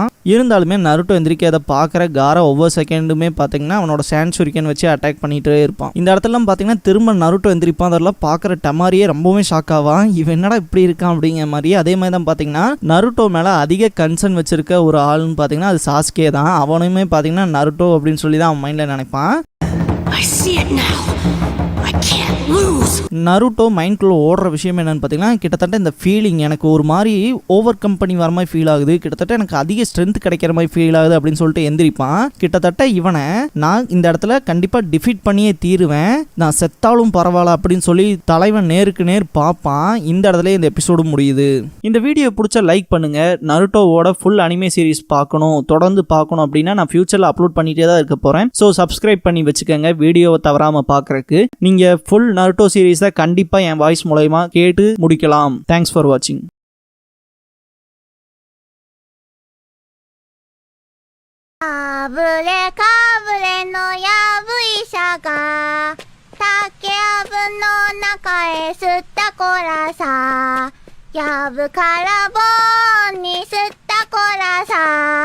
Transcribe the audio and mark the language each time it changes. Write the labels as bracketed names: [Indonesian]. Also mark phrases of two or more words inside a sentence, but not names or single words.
[Tamil] இருந்தாலுமே நருட்டோ எந்திரிக்காத பார்க்குற காரா ஒவ்வொரு செகண்டுமே பார்த்தீங்கன்னா அவனோட சாண்ட் ஷூரிகன் வச்சு அட்டாக் பண்ணிட்டே இருப்பான். இந்த இடத்துல பார்த்தீங்கன்னா திரும்ப நருட்டோ எந்திரிப்பான். அதெல்லாம் பார்க்குற டமாரியே ரொம்பவே ஷாக் ஆவான். இவன் என்னடா இப்படி இருக்கான் அப்படிங்கிற மாதிரி. அதே மாதிரி தான் பார்த்தீங்கன்னா நருட்டோ மேலே அதிக கன்சர்ன் வச்சிருக்க ஒரு ஆள்னு பார்த்தீங்கன்னா அது சாஸ்கே தான். அவனுமே பார்த்தீங்கன்னா நருட்டோ அப்படின்னு சொல்லி தான் அவன் மைண்டில் நினைப்பான். [English] I see it now. I can't lose. [Tamil] நருட்டோ மைண்ட்குள்ளே ஓடுற விஷயம் என்னன்னு பார்த்தீங்கன்னா, கிட்டத்தட்ட இந்த ஃபீலிங் எனக்கு ஒரு மாதிரி [English] over company [Tamil] வர மாதிரி ஃபீல் ஆகுது, கிட்டத்தட்ட எனக்கு அதிக ஸ்ட்ரென்த் கிடைக்கிற மாதிரி ஃபீல் ஆகுது அப்படின்னு சொல்லிட்டு எந்திரிப்பான். கிட்டத்தட்ட இவனை நான் இந்த இடத்துல கண்டிப்பாக டிஃபீட் பண்ணியே தீருவேன், நான் செத்தாலும் பரவாயில்ல அப்படின்னு சொல்லி தலைவன் நேருக்கு நேர் பார்ப்பான். இந்த இடத்துல இந்த எபிசோடு முடியுது. இந்த வீடியோ பிடிச்ச லைக் பண்ணுங்க. நருட்டோவோட [English] full anime series [Tamil] பார்க்கணும், தொடர்ந்து பார்க்கணும் அப்படின்னா நான் ஃபியூச்சரில் அப்லோட் பண்ணிட்டே தான் இருக்க போகிறேன். [English] so subscribe [Tamil] பண்ணி வச்சுக்கோங்க வீடியோவை தவறாமல் பார்க்குறக்கு. நீங்கள் ஃபுல் நருட்டோ சீரீஸை கண்டிப்பாக என் வாய்ஸ் மூலமா கேட்டு முடிக்கலாம். [English] Thanks for watching. [Japanese] かぶれかぶれのやぶ医者が竹やぶの中へ吸ったこらさやぶからぼんに吸ったこらさ